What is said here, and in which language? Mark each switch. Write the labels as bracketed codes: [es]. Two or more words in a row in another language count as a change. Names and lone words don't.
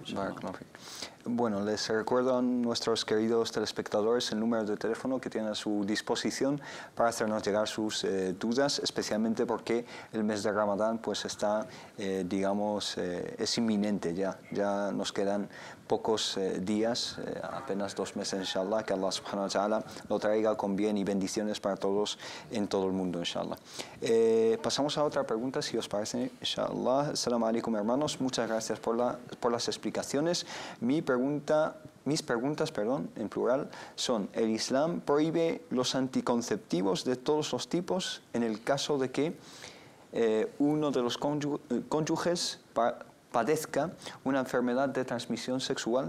[es] Bueno, les recuerdo a nuestros queridos telespectadores el número de teléfono que tienen a su disposición para hacernos llegar sus dudas, especialmente porque el mes de Ramadán pues está, digamos, es inminente ya nos quedan pocos días, apenas 2 meses, inshallah, que [ar] الله سبحانه وتعالى [es] lo traiga con bien y bendiciones para todos en todo el mundo, inshallah. Pasamos a otra pregunta, si os parece, inshallah. [ar] السلام عليكم, [es] hermanos. Muchas gracias por las explicaciones. Mis preguntas, en plural, son: ¿el Islam prohíbe los anticonceptivos de todos los tipos en el caso de que uno de los cónyuges padezca una enfermedad de transmisión sexual?